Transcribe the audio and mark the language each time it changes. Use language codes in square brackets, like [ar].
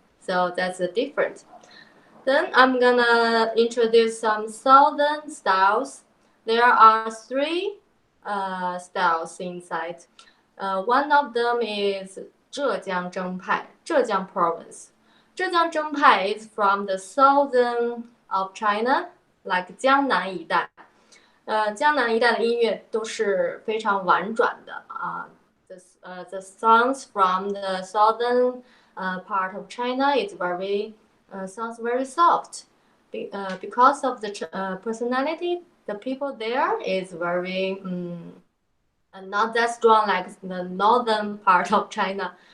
[en] So that's the difference. Then I'm gonna introduce some southern styles. There are three styles inside. One of them is Zhejiang Zhengpai. Zhejiang province. Zhejiang Zhengpai is from the southern of China, like [zh] 江南一带。江南一带的音乐都是非常婉转的啊。 [en] The songs from the southern part of China is sounds very soft. Because of the personality, the people there is very not that strong like the northern part of China.